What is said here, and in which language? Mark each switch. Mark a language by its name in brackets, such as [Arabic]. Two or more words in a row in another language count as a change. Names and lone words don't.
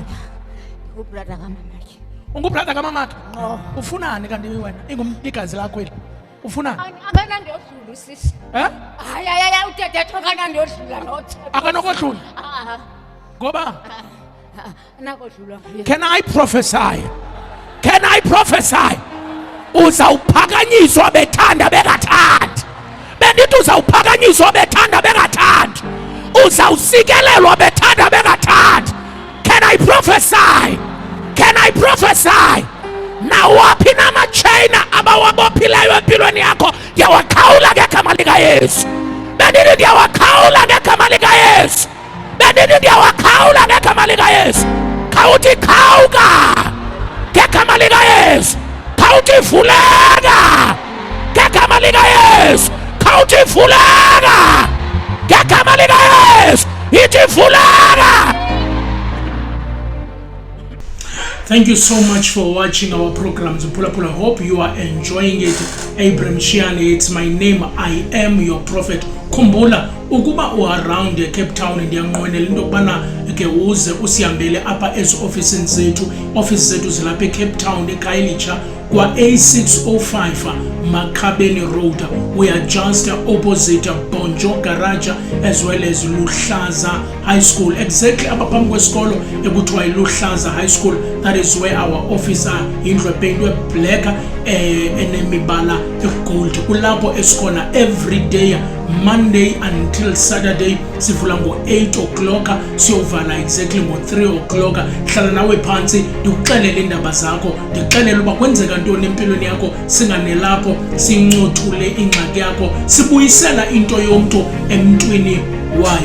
[Xhosa] Ubrother kaMamakhe. Ungubrother kaMamakhe? Ufunani kanti wena? Ingumligazi lakho eli. Ufunani? Akana ndiyodlula sisi. Hayi uthethe akana ndiyodlula nothi. Akanokodlula. Ngoba nakodlula. [English] Can I prophesy? [Xhosa] Uzawuphakanyiswa bethanda bengathandi. Bendithi uzawuphakanyiswa bethanda bengathandi. Uzawusikelelwa bethanda bengathandi. [English] Can I prophesy? [Xhosa] Nawaphi namachina abawabophileyo empilweni yakho ndiyawaqhawula ngegama likaYesu. Bendithi ndiyawaqhawula ngegama likaYesu. Khawuthi khawuka ngegama likaYesu. Khawuthi vuleka ngegama likaYesu. Khawuthi vuleka ngegama likaYesu. Ithi vuleka. [English] Thank you so much for watching our programs. I hope you are enjoying it. Abraham Shiane, it's my name. I am your prophet. [Xhosa] Khumbula ukuba around Cape Town ndiyanqwenela into kubana ke uze usihambele apha offices zethu. Office zethu zilapha eCape Town eKhayelitsha kwa A605 Makhabeni Road. [English] We are just opposite Bonjo Garage as well as Luhlaza High School. [Xhosa] Exactly apha phambi kwesikolo ekuthiwa iLuhlaza High School. [English] That is where our office are. [Xhosa] Indlu epeyintwe black enemibala egold. Kulapho esikhona [English] every day Monday until Saturday [Xhosa] sivula ngo-8 o'clock siyovala exactly ngo-3 o'clock. Hlala nawe phansi ndikuxelele indaba zakho, ndikuxelele uba kwenzeka ntoni empilweni yakho, singanelapho sincothule ingxaki yakho, sibuyisela into yomntu emntwini wayo.